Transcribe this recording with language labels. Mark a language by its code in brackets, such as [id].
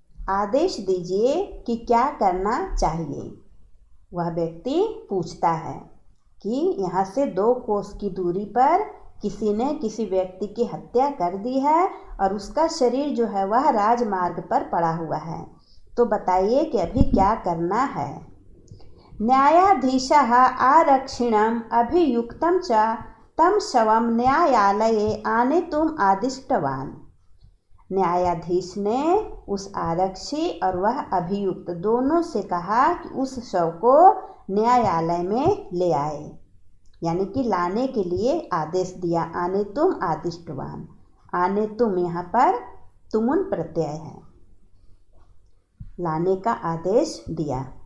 [hi] आदेश दीजिए कि क्या करना चाहिए। वह व्यक्ति पूछता है कि यहाँ से 2 कोस की दूरी पर किसी ने किसी व्यक्ति की हत्या कर दी है और उसका शरीर जो है वह राजमार्ग पर पड़ा हुआ है, तो बताइए कि अभी क्या करना है। [sa] न्यायाधीशः आरक्षिणम् अभियुक्तं च तं शवं न्यायालये आनेतुम् आदिष्टवान्। [hi] न्यायाधीश ने उस आरक्षी और वह अभियुक्त दोनों से कहा कि उस शव को न्यायालय में ले आए, यानी कि लाने के लिए आदेश दिया। [sa] आने तुम आदिष्टवान, [hi] आने तुम यहाँ पर तुमुन प्रत्यय है, लाने का आदेश दिया।